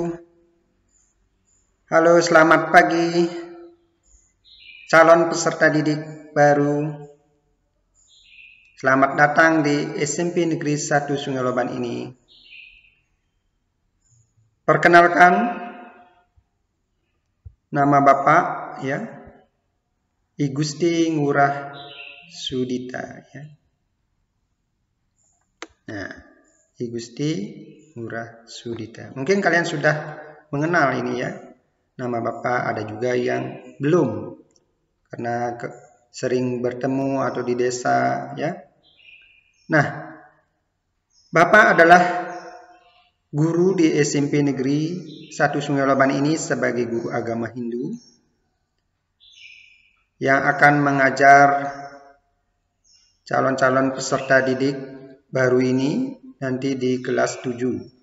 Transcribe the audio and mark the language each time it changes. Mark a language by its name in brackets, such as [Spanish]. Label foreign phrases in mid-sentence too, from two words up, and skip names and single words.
[Indonesian] Halo, selamat pagi calon peserta didik baru. Selamat datang di SMP Negeri 1 Sungai Loban ini. Perkenalkan, nama Bapak ya, I Gusti Ngurah Sudita ya. Nah, I Gusti Ngurah Sudita. Mungkin kalian sudah mengenal ini ya. Nama Bapak, ada juga yang belum karena sering bertemu atau di desa ya. Nah, Bapak adalah guru di SMP Negeri 1 Sungai Loban ini sebagai guru agama Hindu yang akan mengajar calon-calon peserta didik baru ini nanti di kelas 7.